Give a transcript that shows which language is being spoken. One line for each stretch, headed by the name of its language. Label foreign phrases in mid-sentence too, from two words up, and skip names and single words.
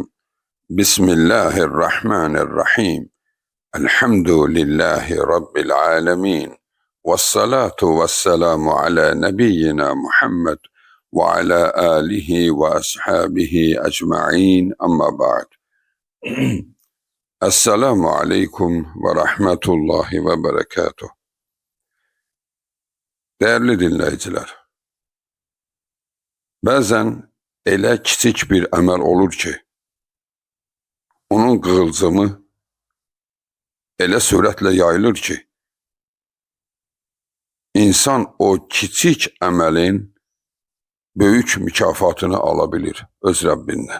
Arabic: بسم الله الرحمن الرحيم. الحمد لله رب العالمين، والصلاة والسلام على نبينا محمد وعلى آله وأصحابه أجمعين، أما بعد. السلام عليكم ورحمة الله وبركاته.
Turkish: Değerli dinleyiciler,
Azerbaijani: bazen elə kiçik bir əməl olur ki, onun qığılcımı elə sürətlə yayılır ki, insan o kiçik əməlin böyük mükafatını alabilir öz Rəbbindən.